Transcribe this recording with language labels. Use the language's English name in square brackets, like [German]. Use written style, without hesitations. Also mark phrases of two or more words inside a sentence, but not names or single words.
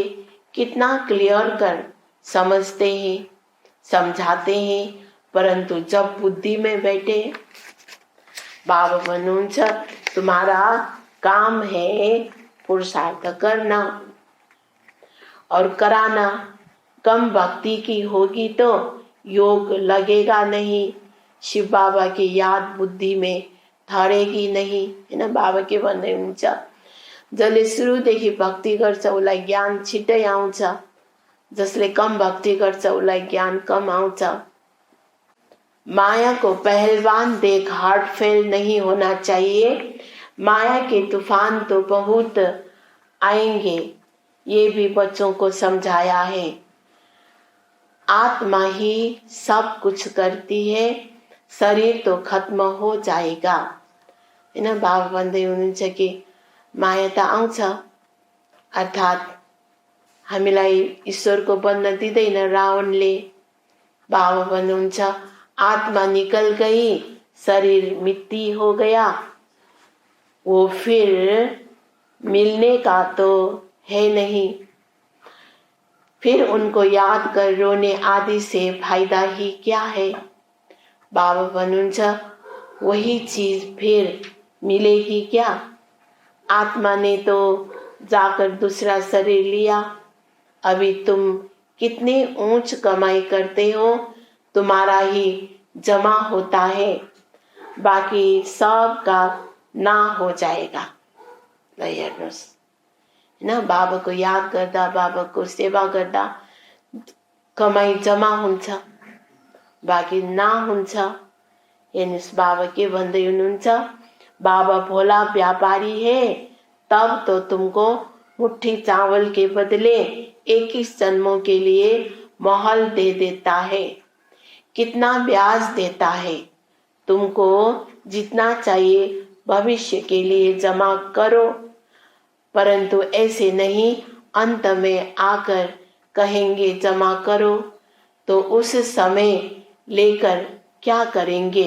[Hindi] कितना क्लियर कर समझते हैं, समझाते हैं, परंतु जब बुद्धि में बैठे बाबा भन्नुहुन्छ तुम्हारा काम है पुरुषार्थ करना और कराना। कम भक्ति की होगी तो योग लगेगा नहीं, शिव बाबा की याद बुद्धि में ठहरेगी नहीं, है ना। [Nepali] बाबा के भन्नुहुन्छ जसले सुरुदेखि भक्ति गर्छ उसलाई ज्ञान छिट्टै आउँछ, जसले कम भक्ति गर्छ उसलाई ज्ञान कम आउँछ। [Hindi] माया को पहलवान देख हार्ट फेल नहीं होना चाहिए। माया के तूफान तो बहुत आएंगे, ये भी बच्चों को समझाया है। आत्मा ही सब कुछ करती है, शरीर तो खत्म हो जाएगा, है ना। [Nepali] बाबा भन्दै हुनुहुन्छ कि माया त आउँछ, अर्थात् हामीलाई ईश्वरको बन्न दिँदैन रावणले। [Hindi] बाबा भन्नुहुन्छ आत्मा निकल गई, शरीर मिट्टी हो गया, वो फिर मिलने का तो है नहीं। फिर उनको याद कर रोने आदि से फायदा ही क्या है। बाबा भन्नुहुन्छ वही चीज फिर मिलेगी क्या। आत्मा ने तो जाकर दूसरा शरीर लिया। अभी तुम कितनी ऊंच कमाई करते हो, तुम्हारा ही जमा होता है, बाकी सब का ना हो जाएगा। [Nepali] हेर्नुहोस् हैन, बाबाको याद गर्दा बाबाको सेवा गर्दा कमाई जमा हुन्छ, बाकी ना हुन्छ। हेर्नुहोस् बाबा के भन्दै हुनुहुन्छ, [Hindi] बाबा भोला व्यापारी है, तब तो तुमको मुट्ठी चावल के बदले 21 जन्मों के लिए महल दे देता है। कितना ब्याज देता है। तुमको जितना चाहिए भविष्य के लिए जमा करो, परंतु ऐसे नहीं अंत में आकर कहेंगे जमा करो, तो उस समय लेकर क्या करेंगे।